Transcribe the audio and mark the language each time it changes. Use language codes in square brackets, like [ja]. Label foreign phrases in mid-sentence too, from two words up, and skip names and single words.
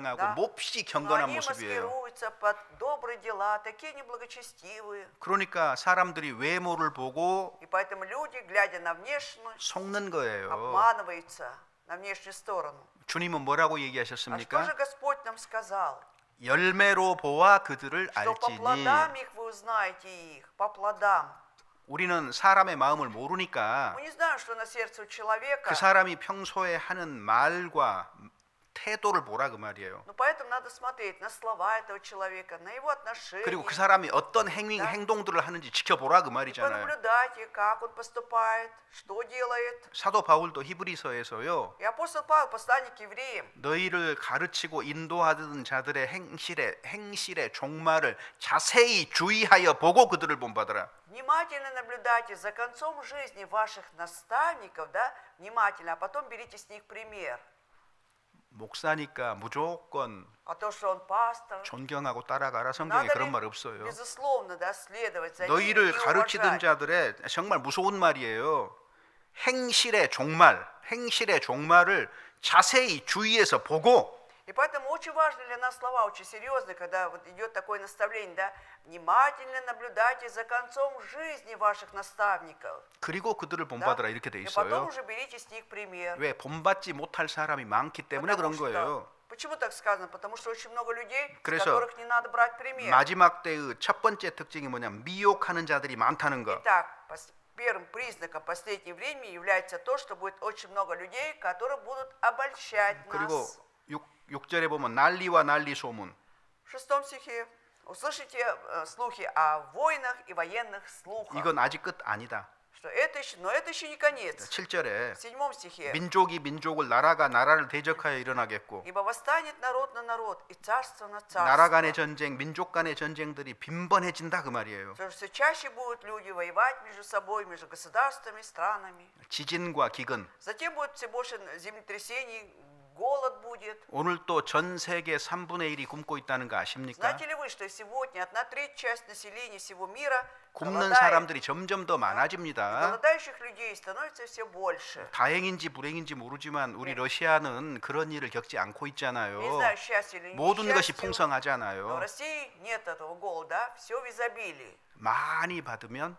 [ru] Да. [ko] 몹시 [ru] Но [ko] 경건한 [ru] они [ko] 모습이에요. [ru] маскируются под добрые дела, такие неблагочестивые. [ko] 그러니까 사람들이 외모를 보고 [ru] И поэтому люди, глядя на внешность, [ko] 속는 거예요. [ru] обманываются на внешнюю сторону. [ko] 주님은 뭐라고 [ru] А что [ko] 얘기하셨습니까? [ru] же Господь нам сказал? [ko] 열매로 보아 그들을 [ru] Что по [ko] 알지니. [ru] плодам их вы узнаете их, по плодам. [ko] 우리는 사람의 마음을 모르니까 [ru] Мы не знаем, что на сердце у человека. [ko] 그 사람이 평소에 하는 말과 태도를 보라 그 말이에요. [ru] Но поэтому надо смотреть на слова этого человека, на его отношения. [ko] 그리고 그 사람이 어떤 행동들을 하는지 지켜보라 그 [ru] И [ko] 말이잖아요. [ru] понаблюдайте, как он поступает, что делает. [ko] 사도 바울도 히브리서에서요. [ru] И апостол Павел, посланник к евреям, [ko] 너희를 가르치고 인도하던 자들의 행실의 종말을 자세히 주의하여 보고 그들을 본받으라. [ru] внимательно наблюдайте за концом жизни ваших наставников, да, внимательно, а потом берите с них пример. [ko] 목사니까 무조건 [ru] А то, что он пастор, [ko] 존경하고 따라가라. 성경에 [ru] надо [ko] 그런 [ru] ли, [ko] 말 없어요. [ru] безусловно, да, следовать за ними [ko] 너희를 [ru] и [ko] 가르치던 [ru] уважать. [ko] 자들의 정말 무서운 말이에요. 행실의 종말을 자세히 주의해서 보고 [ru] И поэтому очень важны для нас слова, очень серьезные, когда вот идет такое наставление, да, внимательно наблюдайте за концом жизни ваших наставников. [ko] 그리고 그들을 [ru] Да? [ko] 본받으라 이렇게 돼 [ru] И потом [ko] 있어요. [ru] уже берите с них пример. [ko] 왜 본받지 못할 사람이 많기 때문에 [ru] Потому [ko] 그런 [ru] что- [ko] 거예요. [ru] Почему так сказано? Потому что очень много людей, с [ko] 그래서 [ru] которых не надо брать пример. [ko] 마지막 때의 첫 번째 특징이 뭐냐면 미혹하는 자들이 많다는 거. [ru] Итак, первым признаком последнего времени является то, что будет очень много людей, которые будут обольщать [ko] 그리고 [ru] нас. [ko] 6절에 보면 난리와 난리 소문. [ru] В 6 стихе услышите слухи о войнах и военных слухах. [ko] 이건 아직 끝 아니다. [ru] Что это еще, но это еще не конец. [ko] 7절에 [ru] В 7 стихе. [ko] 민족이 민족을 나라가 나라를 대적하여 일어나겠고 [ru] Ибо восстанет народ на народ и царство на [ko] 나라 간의 [ru] царство. [ko] 전쟁, 민족 간의 전쟁들이 빈번해진다 그 말이에요. [ru] Потому что все чаще будут люди воевать между собой, между государствами, странами. [ko] 지진과 기근. [ru] Затем будет все больше землетрясений, голод будет. [ko] 오늘 또 전 세계 3분의 1이 굶고 있다는 거 아십니까? [ru] Знаете ли вы, что сегодня 1/3 часть населения всего мира [ko] 굶는 [ru] голодает? [ko] 사람들이 점점 더 [ru] И [ko] 많아집니다. [ru] голодающих людей становится все больше. [ko] 다행인지 불행인지 모르지만 우리 러시아는 그런 일을 겪지 않고 있잖아요. [ru] Не знаю, счастье или [ko] 모든 것이 [ru] несчастье, но [ko] 풍성하잖아요. [ru] в России нет этого голода, все в изобилии. [ko] 많이 받으면